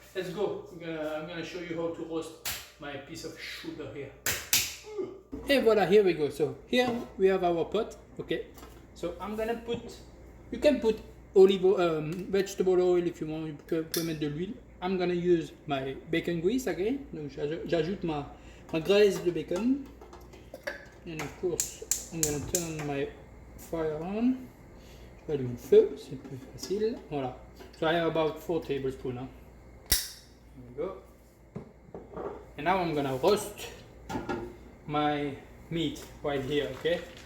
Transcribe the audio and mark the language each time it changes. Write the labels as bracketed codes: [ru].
[en] Let's go. I'm gonna show you how to roast my piece of shoulder here. Et voilà, here we go. So here we have our pot. Okay. So I'm gonna put. You can put vegetable oil if you want. [fr] Vous pouvez mettre de l'huile. [en] I'm gonna use my bacon grease again. [fr] Donc j'ajoute ma graisse de bacon. [en] And of course, I'm gonna turn my fire on. [fr] Je vais allumer le feu, c'est plus facile. Voilà. [en] So I have about 4 tablespoons. Hein. There we go. And now I'm gonna roast my meat right here. Okay.